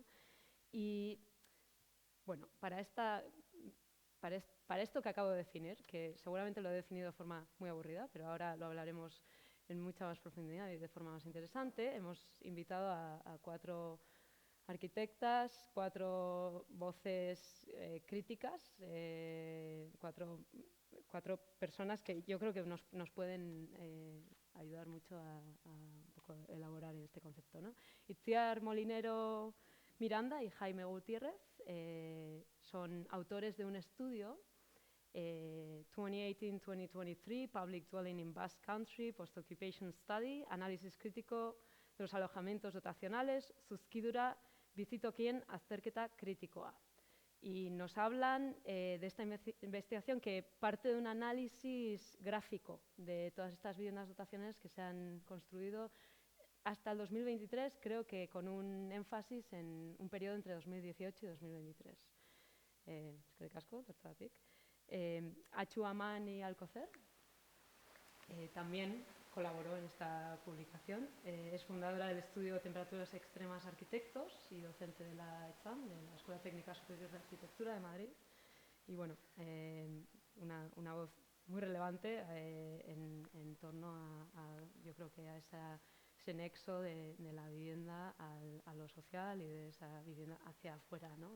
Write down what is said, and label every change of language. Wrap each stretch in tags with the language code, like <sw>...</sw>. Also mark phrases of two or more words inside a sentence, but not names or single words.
<es>Y, bueno, para esto que acabo de definir, que seguramente lo he definido de forma muy aburrida, pero ahora lo hablaremos en mucha más profundidad y de forma más interesante, hemos invitado a 4 arquitectas, 4 voces críticas, 4 personas que yo creo que nos pueden ayudar mucho a un poco elaborar este concepto, ¿no? Itziar Molinero Miranda y Jaime Gutiérrez son autores de un estudio 2018-2023,</es> <en>Public Dwelling in Basque Country, Post-Occupation Study,</en> <es>análisis crítico de los alojamientos dotacionales,</es> <eu>zuzkidura bizitokien azterketa kritikoa.</eu> <es>Y nos hablan de esta investigación que parte de un análisis gráfico de todas estas viviendas dotacionales que se han construido hasta el 2023, creo que con un énfasis en un periodo entre 2018 y 2023.</es> <eu>Eskerrik asko, bertatik.</eu> <es>Atxu Amani Alcocer también colaboró en esta publicación. Es fundadora del estudio Temperaturas Extremas Arquitectos y docente de la ETSAM, de la Escuela Técnica Superior de Arquitectura de Madrid. Y bueno, una voz muy relevante en torno yo creo que a ese nexo de la vivienda a lo social y de esa vivienda hacia afuera, ¿no?</es>